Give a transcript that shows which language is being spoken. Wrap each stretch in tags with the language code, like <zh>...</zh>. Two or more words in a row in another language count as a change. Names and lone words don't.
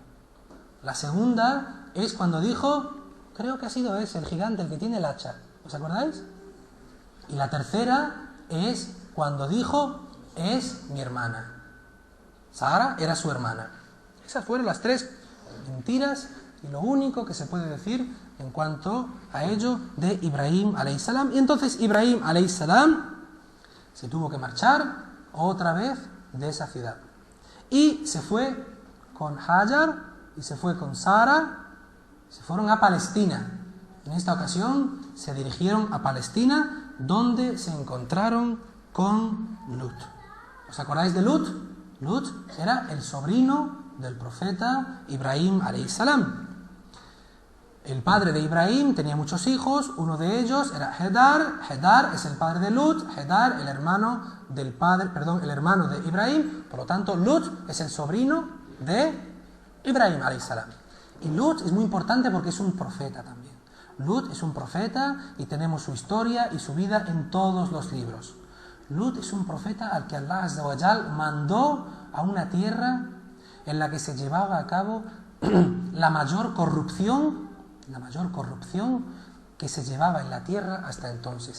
<es>La segunda es cuando dijo: creo que ha sido ese, el gigante, el que tiene el hacha. ¿Os acordáis? Y la tercera es cuando dijo: es mi hermana. Sara era su hermana. Esas fueron las 3 mentiras y lo único que se puede decir en cuanto a ello de Ibrahim</es> <ar>عليه السلام.</ar> <es>Y entonces Ibrahim</es> <ar>عليه السلام</ar> <es>se tuvo que marchar otra vez de esa ciudad. Y se fue con Hajar y se fue con Sara, se fueron a Palestina. En esta ocasión se dirigieron a Palestina, donde se encontraron con Lut. ¿Os acordáis de Lut? Lut era el sobrino del profeta Ibrahim</es> <ar>عليه السلام.</ar> <es>El padre de Ibrahim tenía muchos hijos, uno de ellos era Hedar. Hedar es el padre de Lut, Hedar el hermano el hermano de Ibrahim, por lo tanto Lut es el sobrino de Ibrahim</es> <ar>عليه السلام.</ar> <es>Y Lut es muy importante porque es un profeta también. Lut es un profeta y tenemos su historia y su vida en todos los libros. Lut es un profeta al que</es> <ar>الله عز وجل</ar> <es>mandó a una tierra en la que se llevaba a cabo la mayor corrupción que se llevaba en la tierra hasta entonces.</es>